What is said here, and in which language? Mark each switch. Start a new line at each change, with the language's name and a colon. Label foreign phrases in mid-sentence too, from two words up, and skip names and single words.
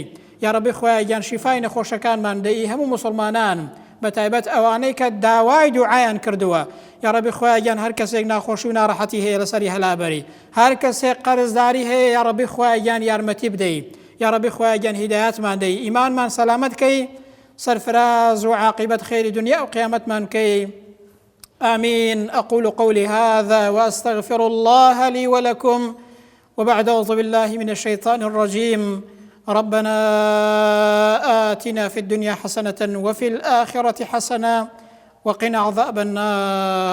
Arabic: یا ربی
Central Kurdish: خوای گیان شیفای نەخۆشەکانمان دەی هەموو مسلمانان، بە تایبەت ئەوانەی کە داوای دوعایان کردووە.
Arabic: یا ربی
Central Kurdish: خوای گیان هەر کەسێک ناخۆشی و ناڕەحەتی هەیە لەسەری هەلابەری، هەر کەسێک قەرزداری هەیە،
Arabic: یا ربی
Central Kurdish: خوای گیان یارمەتی بدەی.
Arabic: یا ربی
Central Kurdish: خوای گیان هیدایەتمان دەی، ئیمانمان سەلامەت کەی، سرفراز وعاقبة خير دنيا وقيامة من كي. آمين.
Arabic: أقول قولي هذا وأستغفر الله لي ولكم، وبعد أعوذ بالله من الشيطان الرجيم. ربنا آتنا في الدنيا حسنة وفي الآخرة حسنة وقنا عذاب النار.